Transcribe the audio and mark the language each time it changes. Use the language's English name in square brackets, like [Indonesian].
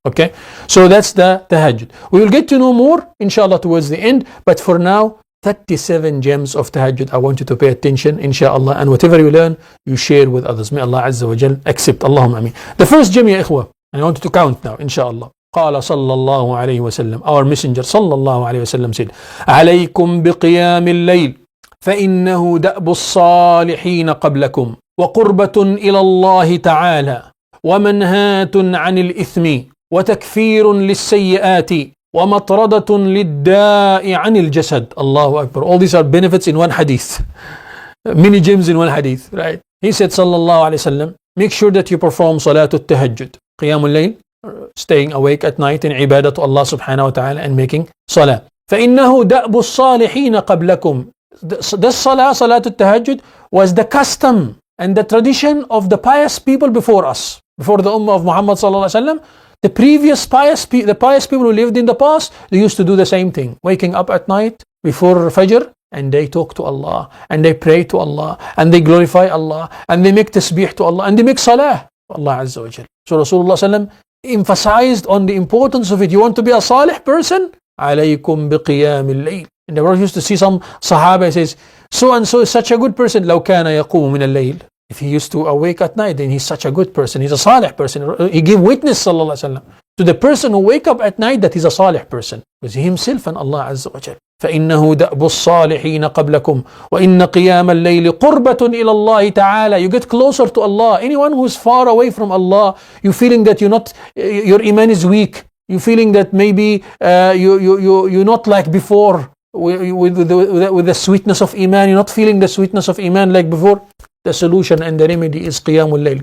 [English] Okay, so that's the tahajjud. We will get to know more, inshallah, towards the end, but for now, 37 gems of tahajjud. I want you to pay attention, inshallah, and whatever you learn, you share with others. May Allah Azza wa Jal accept. Allahumma ameen. The first gem, ya ikhwa, and I want you to count now, inshallah. [Arabic] قال صلى الله عليه وسلم, [English] our messenger [Arabic] صلى الله عليه وسلم said, عليكم بقيام الليل فإنه دأب الصالحين قبلكم وقربة إلى الله تعالى ومنهاة عن الإثم وتكفير للسيئات ومطردة للداء عن الجسد. [English] Allahu Akbar. All these are benefits in one hadith. Many gems in one hadith, right? He said sallallahu alayhi wasallam, make sure that you perform salatul tahajjud, qiyamul layl, staying awake at night in ibadah to Allah subhanahu wa ta'ala and making salah. [Arabic] فإنه دأب الصالحين قبلكم. [English] This salah, salatul tahajjud, was the custom and the tradition of the pious people before us, before the ummah of Muhammad sallallahu alaihi wasallam. The previous pious people who lived in the past, they used to do the same thing, waking up at night before Fajr, and they talk to Allah, and they pray to Allah, and they glorify Allah, and they make tasbih to Allah, and they make salah to Allah Azza wa Jal. So Rasulullah sallam emphasized on the importance of it. You want to be a salih person? Alaykum biqiyamil layl. And the Prophet used to see some Sahaba, says, so and so is such a good person. [Arabic] لو كان يقوم من الليل. [English] If he used to awake at night, then he's such a good person. He's a salih person. He gave witness, sallallahu alaihi wasallam, to the person who wake up at night that he's a salih person. Because he himself and Allah Azza wa Jal. [Arabic] فإنه دأب الصالحين قبلكم وإن قيام الليل قربة إلى الله تعالى. [English] You get closer to Allah. Anyone who is far away from Allah, you feeling that your iman is weak. You feeling that maybe you're not like before with the sweetness of iman. You're not feeling the sweetness of iman like before. The solution and the remedy is qiyamul layl.